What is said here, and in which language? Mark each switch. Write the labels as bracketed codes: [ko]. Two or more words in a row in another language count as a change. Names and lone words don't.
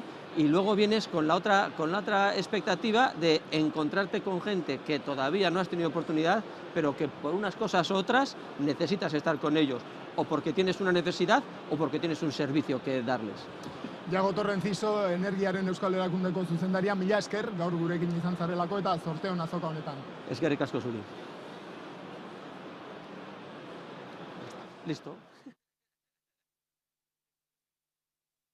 [es] Y luego vienes con la otra expectativa de encontrarte con gente que todavía no has tenido oportunidad, pero que por unas cosas u otras necesitas estar con ellos, o porque tienes una necesidad o porque tienes un servicio que darles. [eu] Yago Torre Enciso, Energiaren Euskal Erakundeko zuzendaria, mila esker, gaur gurekin izan zarelako eta zorteon azoka honetan. Eskerrik asko zuri. Listo.